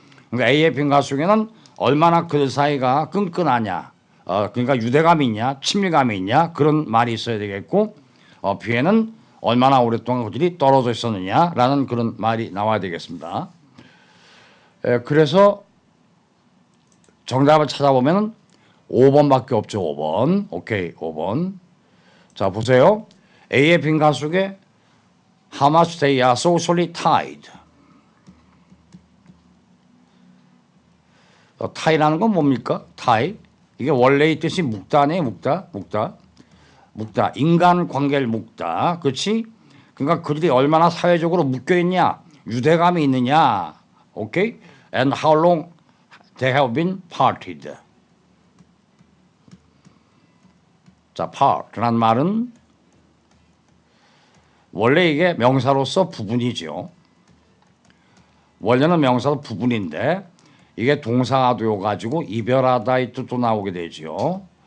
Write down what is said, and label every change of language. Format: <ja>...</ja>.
<ko>그러니까 A의 빈가속에는 얼마나 그들 사이가 끈끈하냐, 그러니까 유대감이 있냐, 친밀감이 있냐 그런 말이 있어야 되겠고 B에는 얼마나 오랫동안 그들이 떨어져 있었느냐라는 그런 말이 나와야 되겠습니다. 그래서 정답을 찾아보면 5번밖에 없죠. 5번. 오케이. 5번. 자, 보세요. A의 빈가속에</ko> <en>How much they are socially tied.</en> <ko>tie라는 건 뭡니까? tie. 이게 원래의 뜻이 묶다네. 묶다. 인간 관계를 묶다. 그렇지? 그러니까 그들이 얼마나 사회적으로 묶여있냐. 유대감이 있느냐. 오케이?</ko> <en>And how long they have been parted.</en> <ko>자, part란 말은 원래 이게 명사로서 부분이죠. 원래는 명사로 부분인데 이게 동사가 되어가지고 이별하다의 뜻도 나오게 되죠.</ko>